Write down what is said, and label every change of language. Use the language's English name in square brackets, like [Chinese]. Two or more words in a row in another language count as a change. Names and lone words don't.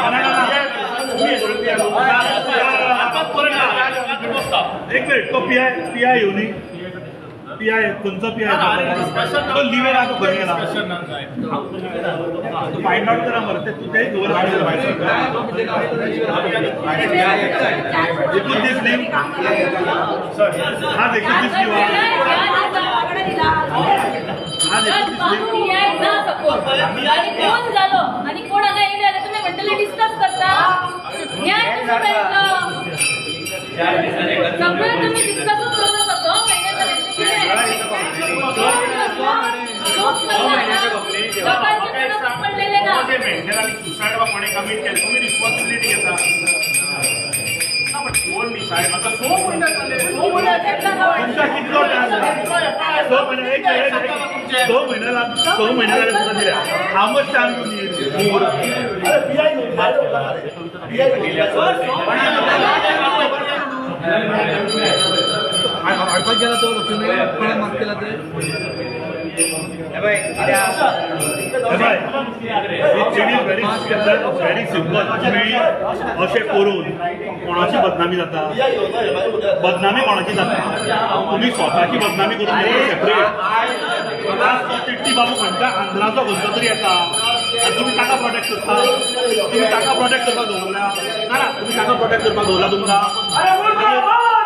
[Marathi] एक मिनिट तो पीआय येऊनी पीआय कोणचा पीआय तो लिव्ह राहतो घरी गेला [English] find out [Marathi] करा बरं ते तुझ्याही खबर एकूण दिस लिव्ह हा एकूण दिस लिव्ह [Konkani] कोण झालो आणि कोण हांगा येयले जाल्यार तुम्ही म्हणटले डिस्कस करता न्याय कसो मेळटलो सगळें तुम्ही डिस्कसूच करता 2 महिन्याचा पडलेले ना [Marathi] सुसायड वा कोणी कमीट केलं तुम्ही रिस्पॉन्सिबिलिटी घेता कोण मी साहेब आता 6 महिने झाले 6 [Konkani] तुमचा कितलो दोन महिन्याला दिल्या [English] How much time you need [Konkani] अडपाक गेला तो तुम्ही कोणाक माफ केला ते [English] Very simple [Konkani] तुम्ही अशें करून कोणाची बदनामी जाता बदनामी कोणाची जाता तुम्ही स्वताची बदनामी करून सेपरेट चिट्टी बाबू खंयच्या आंध्राचो खंयचो तरी येता आनी तुम्ही ताका प्रोटेक्ट करता तुम्ही ताका प्रोटेक्ट करपाक दवरल्या ना तुम्ही ताका प्रोटेक्ट करपाक दवरला तुमकां